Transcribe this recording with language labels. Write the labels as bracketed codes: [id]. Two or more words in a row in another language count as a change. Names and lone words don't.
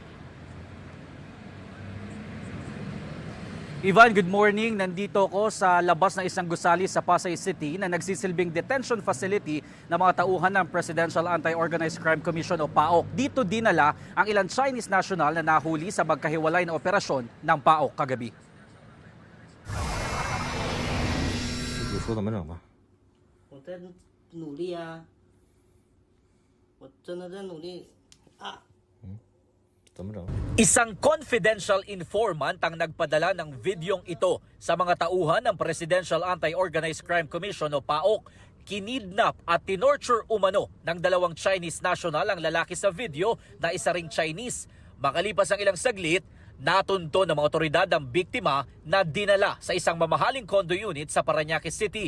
[en] Ivan, good morning. [tl] Nandito ako sa labas ng isang gusali sa Pasay City na nagsisilbing detention facility ng mga tauhan ng Presidential Anti-Organized Crime Commission o PAOK. Dito dinala ang ilang Chinese national na nahuli sa magkahiwalay na operasyon ng PAOK kagabi. [zh] 你说怎么整吧？我在努力啊，我真的在努力啊。怎么整？ [tl] Isang confidential informant ang nagpadala ng videong ito sa mga tauhan ng Presidential Anti-Organized Crime Commission o PAOK. Kinidnap at tinorture umano ng dalawang Chinese national ang lalaki sa video na isa ring Chinese. Makalipas ang ilang saglit, natunto ng mga otoridad ang biktima na dinala sa isang mamahaling condo unit sa Parañaque City.